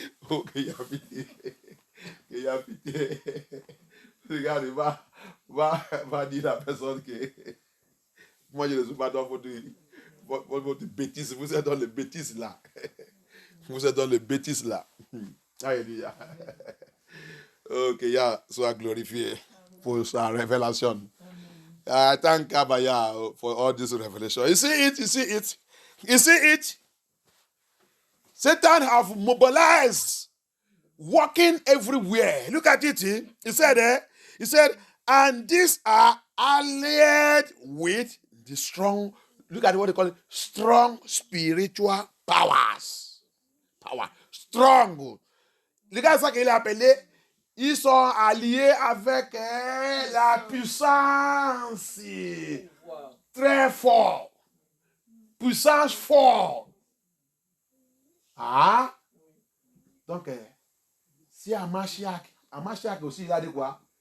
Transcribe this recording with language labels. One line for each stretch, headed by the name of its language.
French: Oh, qu'il y a pitié. Qu'il y a pitié. Regarde, va dire à la personne que moi je ne suis pas dans votre bêtise. Vous êtes dans les bêtises là. Vous êtes dans les bêtises là. Alléluia. Oh, que Yah soit glorifié pour sa révélation.
English: I thank Abaya for all this revelation. You see it? Satan have mobilized, working everywhere. Look at it. He said, and these are allied with the strong, look at what they call it, strong spiritual powers. Power. Strong.
French: Regarde ça qu'il a appelé, ils sont alliés avec la puissance. Très fort. Puissance forte. Ah, donc, si à Mashiach aussi, il a dit quoi?